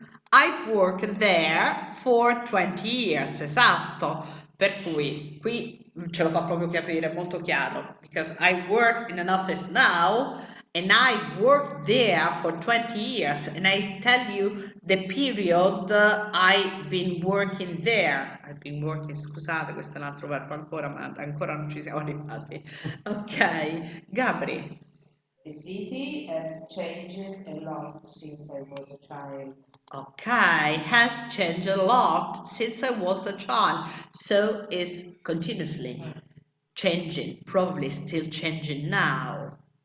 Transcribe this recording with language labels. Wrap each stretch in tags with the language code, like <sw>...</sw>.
<en>I've worked there for 20 years,</en> <it>esatto. Per cui qui ce lo fa proprio capire, molto chiaro.</it> <en>Because I work in an office now and I've worked there for 20 years, and I tell you the period I've been working there. I've been working,</en> <it>scusate, questo è un altro verbo ancora, ma ancora non ci siamo arrivati. Ok, Gabri.</it> <en>The city has changed a lot since I was a child. Okay, has changed a lot since I was a child, so it's continuously changing, probably still changing now.</en>